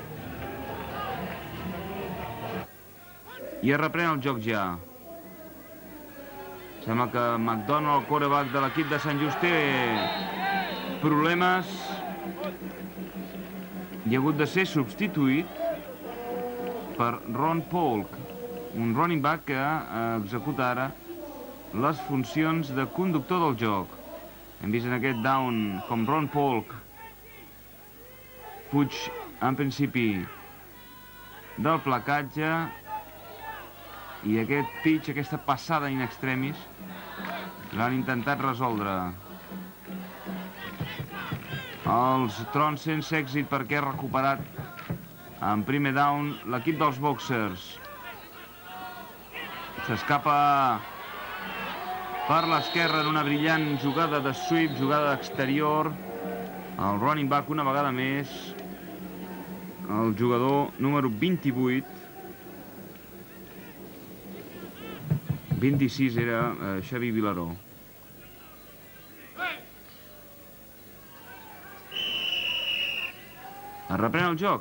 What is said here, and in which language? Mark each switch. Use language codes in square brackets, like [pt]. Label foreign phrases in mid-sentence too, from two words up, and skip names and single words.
[ca] I es reprèn el joc ja. Sembla que McDonald, el quarterback de l'equip de Sant Just, té problemes i ha hagut de ser substituït per Ron Polk, un [en] running back [ca] que executa ara les funcions de conductor del joc. Hem vist en aquest down com Ron Polk fuig en principi del placatge i aquest pitch, aquesta passada [la] in extremis, [ca] l'han intentat resoldre. Els Trons sense èxit perquè ha recuperat en primer down l'equip dels Boxers. S'escapa per l'esquerra en una brillant jugada de sweep, jugada exterior. El [en] running back [ca] una vegada més, el jugador número 28. 26 era Xavi Vilaró. Es reprèn el joc.